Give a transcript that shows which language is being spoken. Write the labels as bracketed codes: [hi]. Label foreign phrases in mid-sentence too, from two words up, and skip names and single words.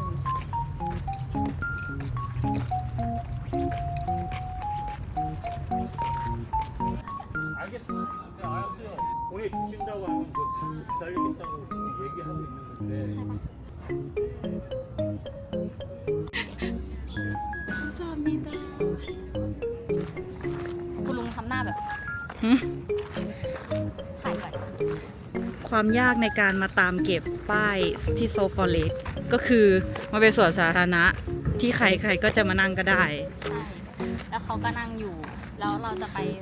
[ko] 알겠습니다. 네, 알았어요. 보내주신다고 하면 참 기다리겠다고 지금 얘기하고 있는데. 감사합니다. [th] คุณลุงทำหน้าแบบ หึ ถ่ายก่อน ความยากในการมาตามเก็บป้ายที่โซฟอเรสก็คือมาเป็นสวนสาธารณะที่ใครๆก็จะมานั่งก็ได้ ใช่ แล้วเขาก็นั่งอยู่ แล้วเราจะไปแบบ